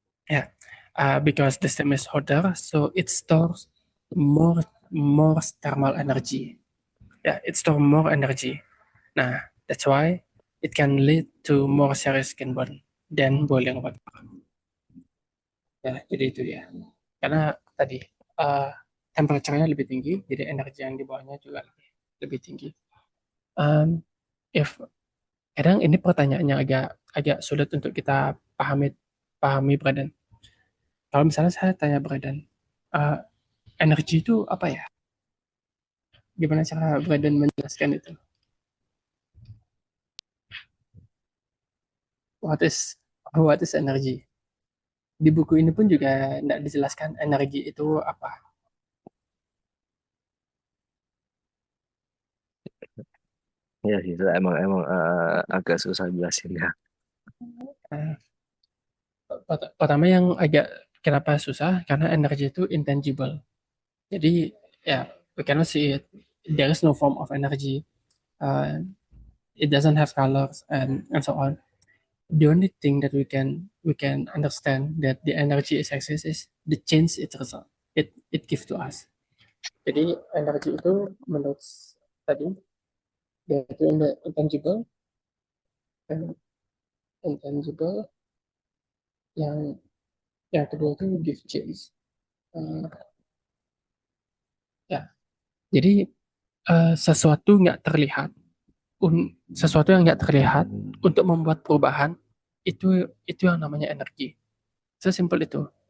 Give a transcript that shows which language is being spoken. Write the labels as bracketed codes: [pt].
[en] Yeah, because the steam is hotter, so it stores more thermal energy. Yeah, it stores more energy. Nah, that's why it can lead to more serious skin burn than boiling water. [id] Ya, jadi itu ya. Karena tadi uh, temperature-nya lebih tinggi, jadi energi yang dibawanya juga lebih tinggi. Um, if kadang ini pertanyaannya agak agak sulit untuk kita pahami pahami Braden. Kalau misalnya saya tanya Braden, uh, energi itu apa ya? Gimana cara Braden menjelaskan itu? [en] What is what is energy? [id] Di buku ini pun juga tidak dijelaskan energi itu apa. Ya sih, itu emang emang agak susah jelasinnya. Uh, Pertama yang agak kenapa susah karena energi itu intangible. [en] Jadi ya we cannot see it. There is no form of energy. Uh, it doesn't have colors and so on. The only thing that we can understand that the energy is exists is the change it result it gives to us. [id] Jadi energi itu menurut tadi dia itu intangible and intangible yang yang kedua itu give change. Uh, ya jadi sesuatu nggak terlihat sesuatu yang nggak terlihat untuk membuat perubahan itu yang namanya energi. Sesimpel itu.